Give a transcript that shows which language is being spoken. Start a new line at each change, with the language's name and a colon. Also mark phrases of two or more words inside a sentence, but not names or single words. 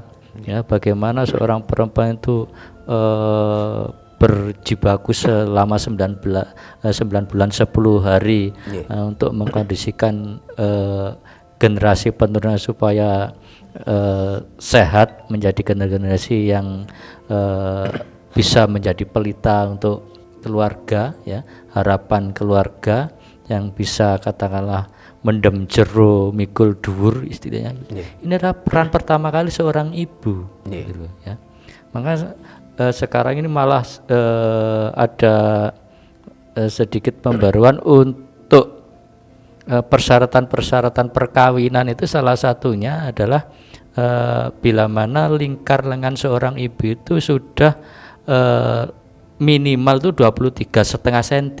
Indonesian: Ya, bagaimana seorang perempuan itu berjibaku selama 9 bulan 10 hari untuk mengkondisikan generasi penerusnya supaya sehat, menjadi generasi yang bisa menjadi pelita untuk keluarga ya, harapan keluarga yang bisa katakanlah
Javanese: mendem jero mikul dhuwur
Indonesian: istilahnya. Ini adalah peran pertama kali seorang ibu gitu, ya. Maka sekarang ini malah ada sedikit pembaruan untuk persyaratan-persyaratan perkawinan. Itu salah satunya adalah bila mana lingkar lengan seorang ibu itu sudah minimal itu 23,5 cm.